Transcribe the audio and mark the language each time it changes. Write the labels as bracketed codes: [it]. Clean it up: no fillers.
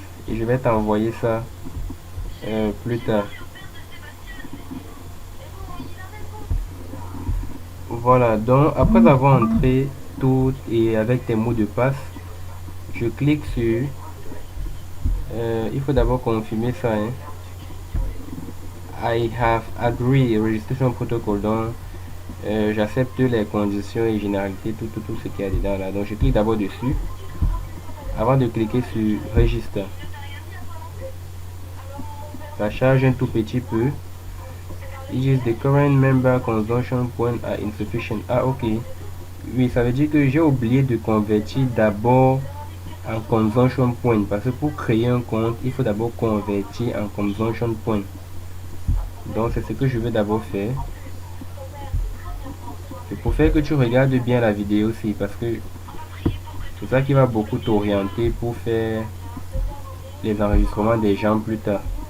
[fr] Et je vais t'envoyer ça plus tard. Voilà, donc après avoir entré tout et avec tes mots de passe, je clique sur il faut d'abord confirmer ça hein. [en] I have agreed registration protocol. [fr] Donc j'accepte les conditions et généralités, tout ce qu'il y a dedans là. Donc je clique d'abord dessus avant de cliquer sur register. Ça charge un tout petit peu. [en] It is the current member consumption point are insufficient. [fr] Ah ok. Oui, ça veut dire que j'ai oublié de convertir d'abord en consumption point, parce que pour créer un compte il faut d'abord convertir en consumption point. Donc c'est ce que je vais d'abord faire. C'est pour faire que tu regardes bien la vidéo aussi, parce que c'est ça qui va beaucoup t'orienter pour faire les enregistrements des gens plus tard.